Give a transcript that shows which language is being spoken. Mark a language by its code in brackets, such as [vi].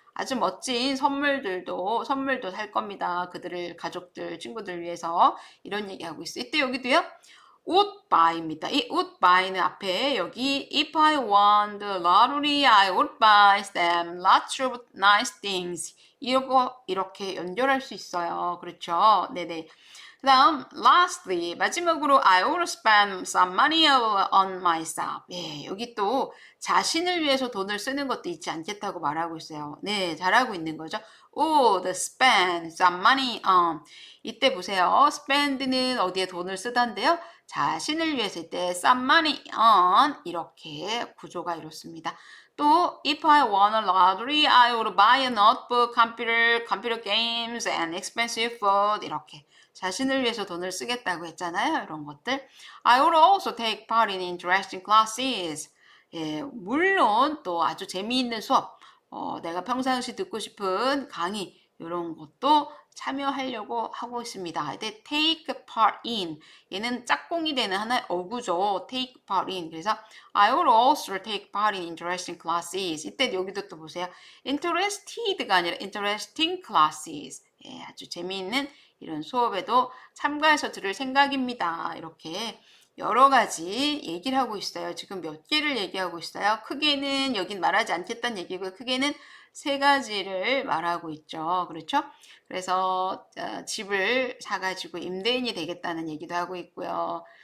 [ko] 아주 멋진 선물도 살 겁니다. 그들을 가족들 친구들 위해서 이런 얘기하고 있어요. 이때 여기도요. would buy입니다. 이 would buy는 앞에 여기 [en] if I won the lottery, I would buy them lots of nice things. [ko] 이거 이렇게 연결할 수 있어요. 그렇죠? 네네. 그 다음 [en] lastly [ko] 마지막으로 [en] I would spend some money on myself. [ko] 예, 여기 또 자신을 위해서 돈을 쓰는 것도 있지 않겠다고 말하고 있어요. 네, 잘하고 있는 거죠. [en] would spend some money on. [ko] 이때 보세요. spend는 어디에 돈을 쓰다인데요. 자신을 위해서 때 [en] some money on [ko] 이렇게 구조가 이렇습니다. [en] 또 if I won a lottery, I would buy a notebook, computer games, and expensive food [ko] 이렇게 자신을 위해서 돈을 쓰겠다고 했잖아요. 이런 것들. [en] I would also take part in interesting classes. [ko] 예, 물론 또 아주 재미있는 수업, 내가 평상시 듣고 싶은 강의 이런 것도 참여하려고 하고 있습니다. 근데 [en] take part in [ko] 얘는 짝꿍이 되는 하나의 어구죠. [en] take part in. [ko] 그래서 [en] I will also take part in interesting classes. [ko] 이때 여기도 또 보세요. interested가 아니라 [en] interesting classes. [ko] 예, 아주 재미있는 이런 수업에도 참가해서 들을 생각입니다. 이렇게 여러 가지 얘기를 하고 있어요. 지금 몇 개를 얘기하고 있어요. 크게는 여긴 말하지 않겠다는 얘기고요. 크게는 세 가지를 말하고 있죠. 그렇죠? 그래서 집을 사가지고 임대인이 되겠다는 얘기도 하고 있고요.